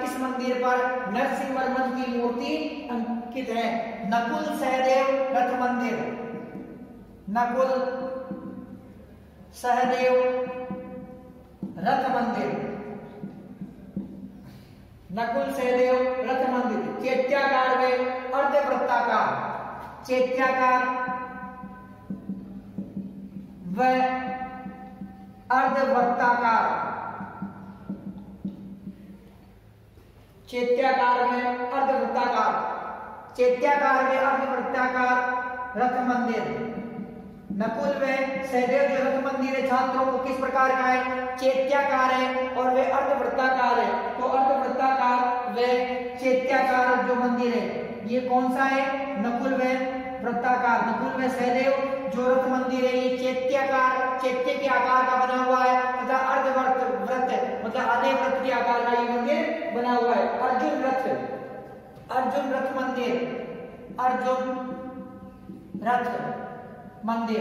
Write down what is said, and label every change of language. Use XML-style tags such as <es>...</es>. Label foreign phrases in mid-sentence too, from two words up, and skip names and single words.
<hi>इस मंदिर पर नरसिंहवर्मन की मूर्ति अंकित है। नकुल सहदेव रथ मंदिर, नकुल सहदेव रथ मंदिर, नकुल सहदेव रथ मंदिर चैत्याकार व अर्धवृत्ताकार, चैत्याकार व अर्धवृत्ताकार, चैत्याकार में अर्धवृत्ताकार, चैत्याकार में अर्धवृत्ताकार रथ मंदिर। नकुल व सहदेव जो रथ मंदिर है छात्रों को किस प्रकार का है? चैत्याकार है और वे अर्धवृत्ताकार है। तो अर्धवृत्ताकार व चैत्याकार जो मंदिर है ये कौन सा है? नकुल व वृत्ताकार, नकुल व सहदेव जो रथ मंदिर है ये चैत्याकार, चैत्य के आकार का बना हुआ है तथा अर्धवृत्त मतलब आधे वृत्त के आकार का ये मंदिर बना हुआ है। अर्जुन रथ मंदिर, अर्जुन रथ मंदिर।</hi>